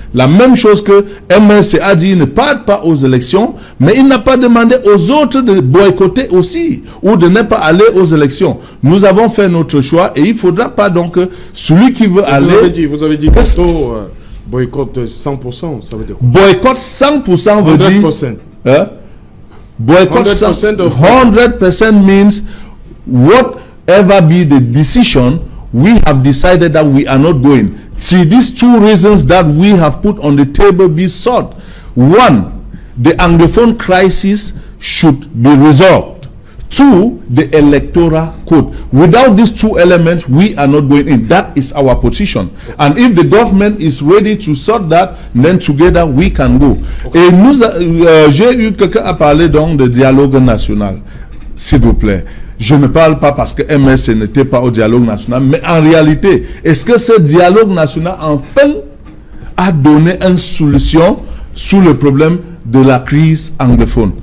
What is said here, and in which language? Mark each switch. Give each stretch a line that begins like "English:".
French: La même chose que MRC a dit, ils ne partent pas aux élections, mais il n'a pas demandé aux autres de boycotter aussi ou de ne pas aller aux élections. Nous avons fait notre choix et il ne faudra pas donc que celui qui veut aller... Vous avez dit tantôt... boycott 100%, ça veut dire quoi? Boycott 100% veut dire... 100%.
English: Boycott 100% means whatever be the decision, we have decided that we are not going. See, these two reasons that we have put on the table be solved. One, the Anglophone crisis should be resolved. Two, the electoral code. Without these two elements, we are not going in. That is our position. And if the government is ready to sort that, then together we can go. Okay.
French: Et j'ai eu quelqu'un à parler donc de dialogue national. S'il vous plaît. Je ne parle pas parce que MS n'était pas au dialogue national, mais en réalité, est-ce que ce dialogue national enfin a donné une solution sur le problème de la crise anglophone?